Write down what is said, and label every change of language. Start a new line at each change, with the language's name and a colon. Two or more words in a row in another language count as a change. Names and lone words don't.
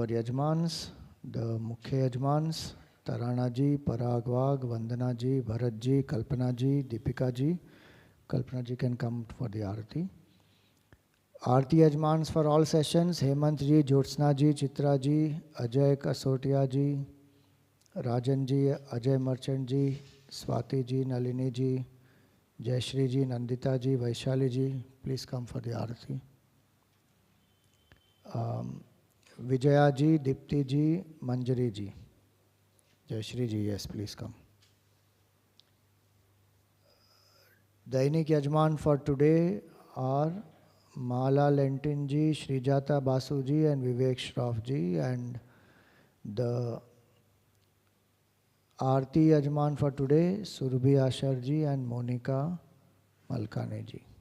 English: Yajmans, the
Hindi: मुख्य यजमान,
English: Tarana ji, Parag Wag, Vandana ji, Bharat ji, Kalpana ji, Deepika ji. Kalpana ji can come for the Aarti.
Hindi: आरती यजमान
English: for all sessions, Hemant ji, Jyotsna ji, Chitra ji, Ajay Kasotia ji, Rajan ji, Ajay Merchant ji, Swati ji, Nalini ji, Jayashri ji, Nandita ji, Vaishali ji, please come for the Aarti. Vijaya ji, Dipti ji, Manjari ji. Jayashri ji, yes, please come.
Hindi: दैनिक यजमान
English: for today are Mala Lentin ji, Srijata Basu ji and Vivek Shroff ji, and the
Hindi: आरती यजमान
English: for today, Surbhi Ashar ji and Monica Malkane ji.